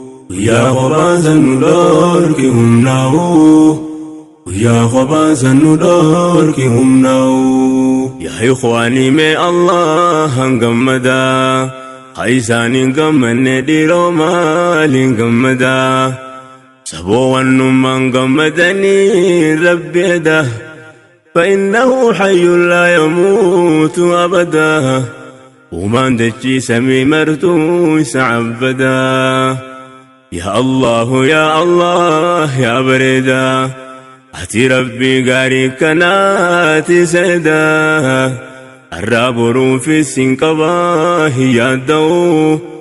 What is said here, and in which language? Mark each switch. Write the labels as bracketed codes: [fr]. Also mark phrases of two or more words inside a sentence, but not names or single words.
[om] Guyyaa kophaa san nu dhorki humnaawu. Guyyaa kophaa san nu dhorki humnaawu. Yaa ikhwaanii, mee Allah hangammadaa. Haa isaaniin gammanne dhiiroo maaliin gammadaa? Saboo wannummaan gammadanii Rabbi edaa. [ar] فإنه حي لا يموت أبدا. [om] Uumaan dachii samii martuu isa abbadaa. Yaa Allahu, yaa Allah, yaa bareedaa. Ati Rabbii gaarii kanaati seedaa. Arraa boruufis hin qabaa hin yaadda'u.